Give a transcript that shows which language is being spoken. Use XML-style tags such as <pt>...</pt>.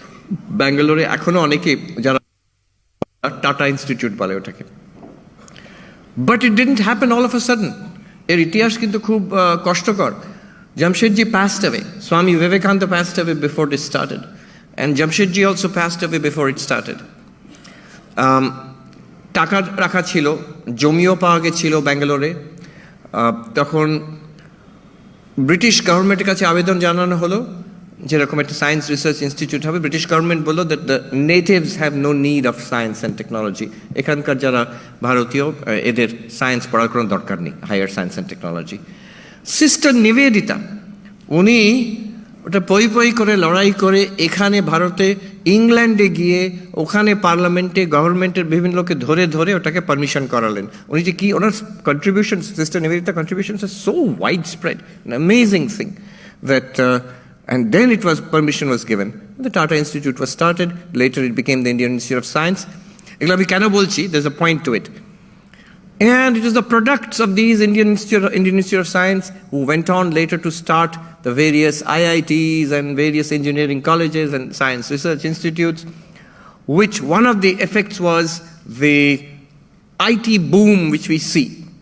<bn>Bangalore ekhono oneke jara Tata Institute bole otake.</bn> <en>But it didn't happen all of a sudden.</en> <bn>Er itihash kintu khub koshtokor.</bn> <en>Jamshedji passed away. Swami Vivekananda passed away before this started. and Jamshedji also passed away before it started.</en> <bn>টাকা রাখা ছিল, জমিও পাওয়া গেছিল ব্যাঙ্গালোরে। তখন British গভর্নমেন্টের কাছে আবেদন জানানো হলো যেরকম একটা সায়েন্স রিসার্চ ইনস্টিটিউট হবে। ব্রিটিশ গভর্নমেন্ট বললো</bn> <en>that the natives have no need of science and technology,</en> <bn>এখানকার যারা ভারতীয় এদের সায়েন্স পড়ার কোনো দরকার নেই,</bn> <en>Higher science and technology.</en> <bn>Sister Nivedita উনি ওটা পই করে লড়াই করে এখানে ভারতে ইংল্যান্ডে গিয়ে ওখানে পার্লামেন্টে গভর্নমেন্টের বিভিন্ন লোককে ধরে ধরে ওটাকে পারমিশন করালেন। উনি যে কি ওনার contribution,</bn> <en>Sister Nivedita contributions আর so wide spread, an amazing thing that and then it was permission was given. The Tata Institute was started, later it became the Indian Institute of Science.</en> <bn>এগুলো আমি কেন বলছি,</bn> <en>there's a point to it. And it is the products of these Indian Institute of Science who went on later to start the various IITs and various engineering colleges and science research institutes, which one of the effects was the IT boom which we see.</en>